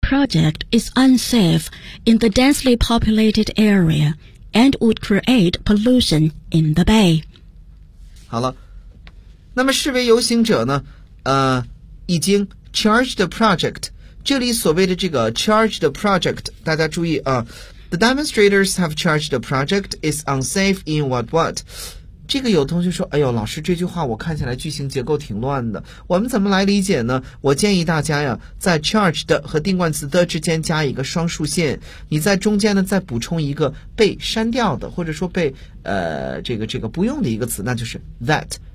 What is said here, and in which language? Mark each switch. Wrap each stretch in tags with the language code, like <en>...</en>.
<en>project is unsafe in the densely populated area and would create pollution in the bay.</en> <zh>好了，那么示威游行者呢？已经</zh> <en>charge the project。</en> <zh>这里所谓的这个</zh> <en>charge the project，</en> <zh>大家注意啊。</zh> <en>The demonstrators have charged the project is unsafe in what what？</en> <zh>这个有同学说，哎呦，老师，这句话我看起来句型结构挺乱的，我们怎么来理解呢？我建议大家呀，在 charged 和定冠词的之间加一个双竖线，你在中间呢再补充一个被删掉的，或者说被这个不用的一个词，那就是 that。</zh>